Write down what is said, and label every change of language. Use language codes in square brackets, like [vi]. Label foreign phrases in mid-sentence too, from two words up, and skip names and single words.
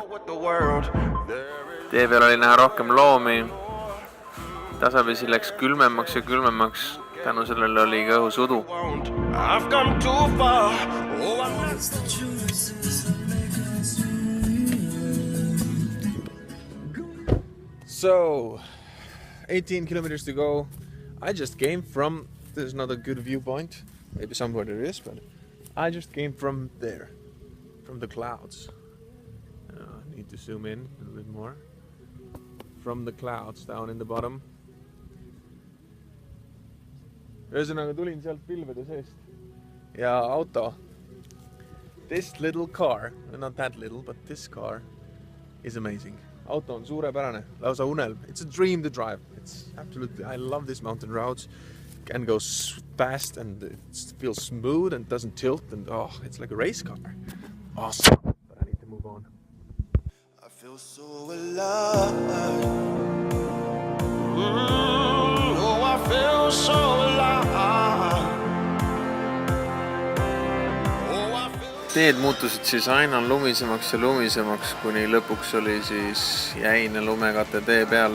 [et] Tee peal oli näha rohkem loomi. Tasapisi läks külmemaks ja külmemaks. Tänu sellele oli ka õhus udu. [en] So, 18 kilometers to go. I just came from... There's not a good viewpoint. Maybe somewhere there is, but I just came from there, from the clouds. I need to zoom in a little bit more. From the clouds down in the bottom. [et] Ühesõnaga tulin sealt pilvede seest. Ja auto. [en] This little car, not that little, but this car is amazing. [et] Auto on suurepärane, lausa unelm. [en] It's a dream to drive. It's absolutely, I love these mountain routes. Can go fast and it feels smooth and doesn't tilt and oh, it's like a race car. Awesome. But I need to move on. I feel so alive. Oh, I feel so alive. Oh, I feel... [et] Teed muutusid siis aina lumisemaks ja lumisemaks, kuni lõpuks oli siis jäine lumekate tee peal.